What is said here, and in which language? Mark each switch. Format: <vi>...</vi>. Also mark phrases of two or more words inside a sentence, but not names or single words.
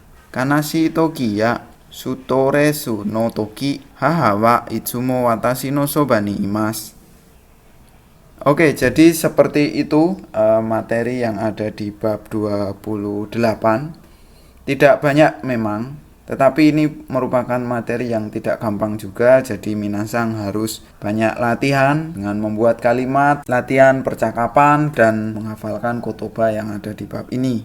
<ja>悲しい時やストレスの時母はいつも私のそばにいます.</ja> <id>Oke, jadi seperti itu materi yang ada di bab 28. Tidak banyak memang, tetapi ini merupakan materi yang tidak gampang juga. Jadi minasang harus banyak latihan dengan membuat kalimat, latihan percakapan, dan menghafalkan kotoba yang ada di bab ini.</id>